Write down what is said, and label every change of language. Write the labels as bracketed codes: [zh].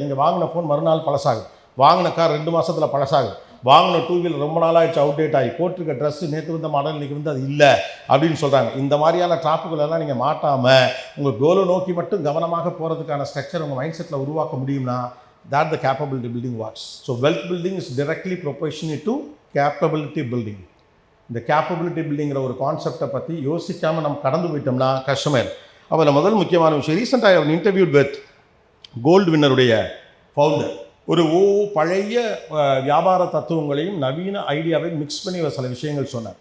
[ta] நீங்கள் வாங்கின ஃபோன் மறுநாள் பழசாகும், வாங்கின கார் 2 மாதத்தில் பழசாகும், வாங்கின 2 வீலர் ரொம்ப நாளாகிடுச்சு அவுடேட் ஆகி, போட்டிருக்க ட்ரெஸ்ஸு நேற்று வந்த மாடல் இன்றைக்கி வந்து அது இல்லை அப்படின்னு சொல்கிறாங்க. இந்த மாதிரியான ட்ராப்புகளெல்லாம் நீங்கள் மாட்டாமல் உங்கள் கோலை நோக்கி மட்டும் கவனமாக போகிறதுக்கான ஸ்ட்ரக்சர் உங்கள் மைண்ட் செட்டில் உருவாக்க முடியும்னா [en] that the capability building works. So wealth building is directly proportionate to capability building. [ta] இந்த கேப்பபிலிட்டி பில்டிங்கிற ஒரு கான்செப்டை பற்றி யோசிக்காமல் நம்ம கடந்து போயிட்டோம்னா கஷ்டமே. அதில் முதல் முக்கியமான விஷயம், ரீசெண்டாக அவன் இன்டர்வியூட் வித் கோல்டு வின்னருடைய ஃபவுண்டர். ஒரு பழைய வியாபார தத்துவங்களையும் நவீன ஐடியாவையும் மிக்ஸ் பண்ணி சில விஷயங்கள் சொன்னார்.